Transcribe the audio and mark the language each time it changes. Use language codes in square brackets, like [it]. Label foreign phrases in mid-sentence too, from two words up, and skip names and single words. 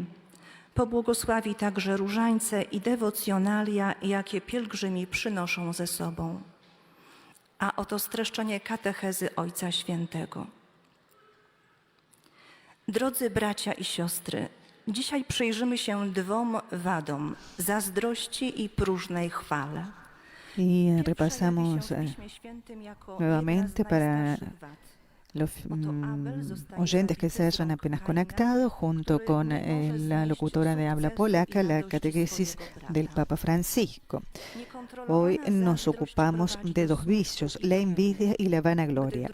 [pl] Pobłogosławi także różańce i dewocjonalia, jakie pielgrzymi przynoszą ze sobą. A oto streszczenie katechezy Ojca Świętego. Drodzy bracia i siostry, dzisiaj przyjrzymy się dwom wadom: zazdrości i próżnej chwale. [es] Y repasamos nuevamente para los oyentes que se hayan apenas conectado, junto con la locutora de habla polaca, la catequesis del Papa Francisco. Hoy nos ocupamos de dos vicios, la envidia y la vanagloria.